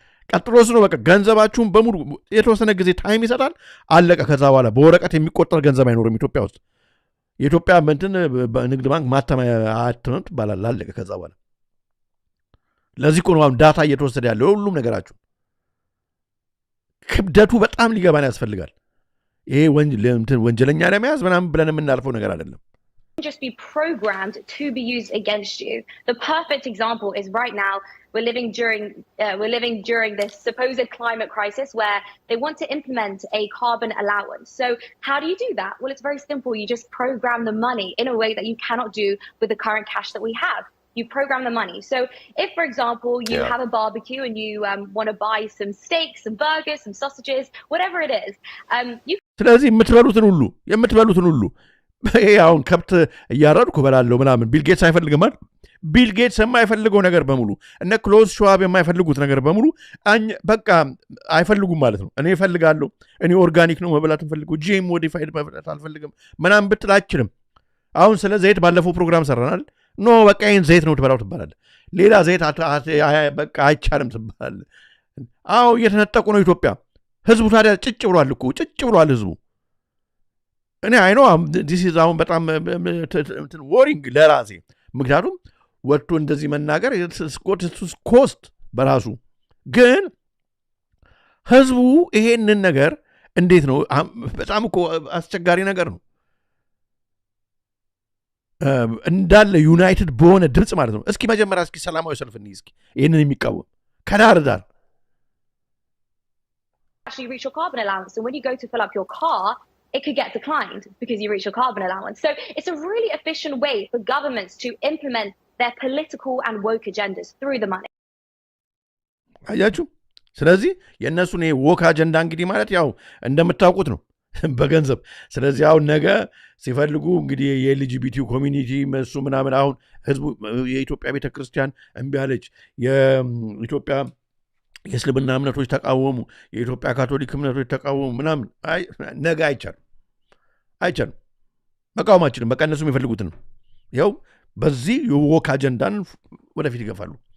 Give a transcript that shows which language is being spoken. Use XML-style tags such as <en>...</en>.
<am>ቀጥሎስ ነው በቃ ገንዘባችሁን በሙሉ የተወሰነ ጊዜ ታይም ይሰጣል አለቀ ከዛ በኋላ በወረቀት የሚቆጠር ገንዘብ አይኖርም ኢትዮጵያ ውስጥ የኢትዮጵያ ንግድ ባንክ ማተሚያ አትመት ባላል አለቀ ከዛ በኋላ ለዚህ ነው ዳታ እየተወሰደ ያለው ሁሉም ነገራችሁ ክብደቱ በጣም ሊገባን ያስፈልጋል ይሄ ወንጀለኛ ለመያዝ ምናምን ብለን የምናልፈው ነገር አይደለም</am> <en>just be programmed to be used against you. The perfect example is right now we're living during this supposed climate crisis where they want to implement a carbon allowance. So how do you do that? Well, it's very simple. You just program the money in a way that you cannot do with the current cash that we have. You program the money. So if, for example, you have a barbecue and you want to buy some steaks, some burgers, some sausages, whatever it is, you...</en> <am>ስለዚህ የምትበሉትን ሁሉ አሁን ከብት እያረድኩ በላለሁ ምናምን ቢል ጌትስ አይፈልግም አይደል ቢል ጌትስ የማይፈልገው ነገር በሙሉ እነ ክሎዝ ሸዋብ የማይፈልጉት ነገር በሙሉ በቃ አይፈልጉም ማለት ነው እኔ እፈልጋለሁ እኔ ኦርጋኒክ ነው መብላት እንፈልገው ጂኤም ሞዲፋይድ መብላት አልፈልግም ምናምን ብትል አትችልም አሁን ስለ ዘይት ባለፈው ፕሮግራም ሰራናል ኖ በቃ ይሄን ዘይት ነው ትበላው ትባላለህ ሌላ ዘይት በቃ አይቻልም ትባላለህ አዎ እየተነጠቁ ነው ኢትዮጵያ ህዝቡ ታዲያ ጭጭ ብሏል ህዝቡ እኔ አይ ኖ</am> <en>this is</en> <am>አሁን በጣም ወሪንግ ለራሴ ምክንያቱም ወጥቶ እንደዚህ መናገር ኮስት በራሱ ግን ህዝቡ ይሄንን ነገር እንዴት ነው በጣም እኮ አስቸጋሪ ነገር ነው እንዳለ ዩናይትድ በሆነ ድምጽ ማለት ነው እስኪ መጀመሪያ እስኪ ሰላማዊ ሰልፍ እንይ እስኪ ይሄንን የሚቃወም ከዳር ዳር</am> <en>actually reach your carbon allowance and when you go to fill up your car it could get declined because you reach your carbon allowance. So it's a really efficient way for governments to implement their political and woke agendas through the money.</en> <am>አያችሁ ስለዚህ የነሱን ወክ አጀንዳ እንግዲህ ማለት ያው እንደምታውቁት ነው በገንዘብ ስለዚህ አሁን ነገ ሲፈልጉ እንግዲህ የኤልጂቢቲ ኮሚኒቲ መሱ ምናምን አሁን ህዝቡ የኢትዮጵያ ቤተክርስቲያን እምቢ አለች የኢትዮጵያ የእስልምና እምነቶች ተቃወሙ የኢትዮጵያ ካቶሊክ እምነቶች ተቃወሙ ምናምን ነገ አይቻልም መቃወማችንም በቃ እነሱ የሚፈልጉትን ነው ያው በዚህ የወክ አጀንዳን ወደፊት ይገፋሉ</am>